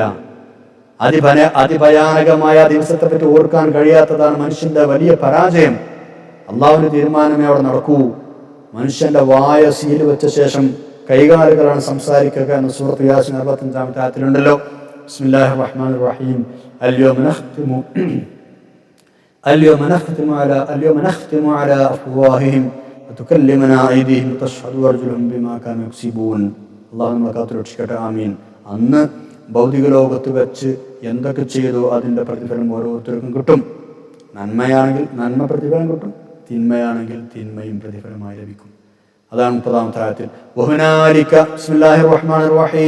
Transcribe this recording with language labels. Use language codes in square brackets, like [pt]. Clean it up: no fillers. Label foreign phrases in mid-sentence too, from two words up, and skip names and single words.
[ml] അതിഭയാനകമായ ദിവസത്തെ പറ്റി ഓർക്കാൻ കഴിയാത്തതാണ് മനുഷ്യന്റെ വലിയ പരാജയം. അള്ളാഹുവിന്റെ തീരുമാനമേ അവിടെ നടക്കൂ. മനുഷ്യന്റെ വായ സീല് വെച്ച ശേഷം കൈകാലുകളാണ് സംസാരിക്കുക എന്ന് സൂറത്ത് യാസീൻ 65-ാമത്തെ ആയത്തിലുണ്ടല്ലോ. [ar] بسم الله الرحمن الرحيم. اليوم نختم على أفواههم وتكلمنا أيديهم وتشهد أرجلهم بما كانوا يكسبون. [ml] അള്ളാഹു നമ്മളെ കാത്തുരക്ഷിക്കട്ടെ, ആമീൻ. അന്ന് ഭൗതിക ലോകത്ത് വെച്ച് എന്തൊക്കെ ചെയ്തോ അതിൻ്റെ പ്രതിഫലം ഓരോരുത്തർക്കും കിട്ടും. നന്മയാണെങ്കിൽ നന്മ പ്രതിഫലം കിട്ടും, തിന്മയാണെങ്കിൽ തിന്മയും പ്രതിഫലമായി ലഭിക്കും. അതാണ് 30-ാമത്തെ ആയത്തിൽ. [ar] وهنالك بسم الله الرحمن الرحيم.